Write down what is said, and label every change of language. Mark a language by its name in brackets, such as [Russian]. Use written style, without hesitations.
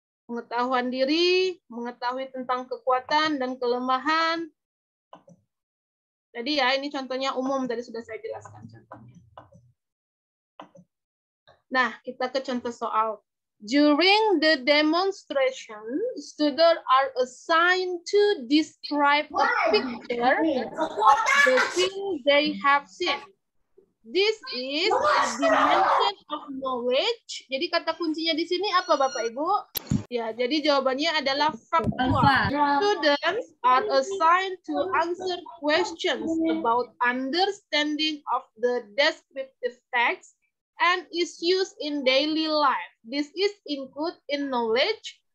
[Indonesian] Pengetahuan diri, mengetahui tentang kekuatan dan kelemahan. Jadi ya, ini contohnya umum, tadi sudah saya jelaskan contohnya. Nah, kita ke contoh soal. [English] During the demonstration, students are assigned to describe a picture of the thing they have seen. This is a dimension of knowledge. [Indonesian] Jadi kata kuncinya di sini apa Bapak Ibu? Ya, jadi jawabannya adalah faktual. [English] Students are assigned to answer questions about understanding of the descriptive text and is used in daily life. This is include in knowledge.